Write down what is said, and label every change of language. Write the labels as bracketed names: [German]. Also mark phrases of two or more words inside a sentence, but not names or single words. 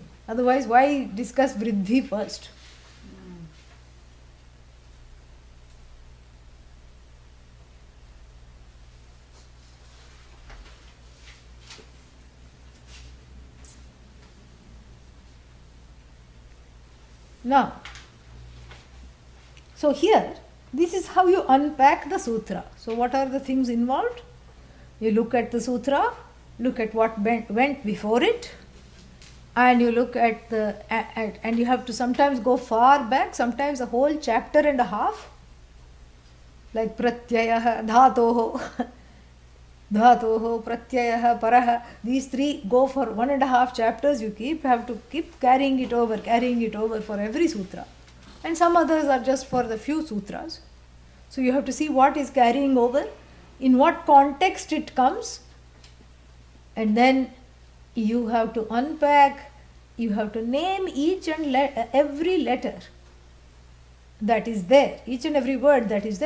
[English] Otherwise, why discuss vriddhi first? Now, so here, this is how you unpack the sutra. So what are the things involved? You look at the sutra, look at what went before it, and you look at and you have to sometimes go far back, sometimes a whole chapter and a half, like [Sanskrit] प्रत्याहार धातोः धातोः प्रत्याहार परः. [English] These three go for 1.5 chapters. You have to keep carrying it over for every sutra. And some others are just for the few sutras. So you have to see what is carrying over, in what context it comes, and then you have to unpack, you have to name each and every letter that is there, each and every word that is there.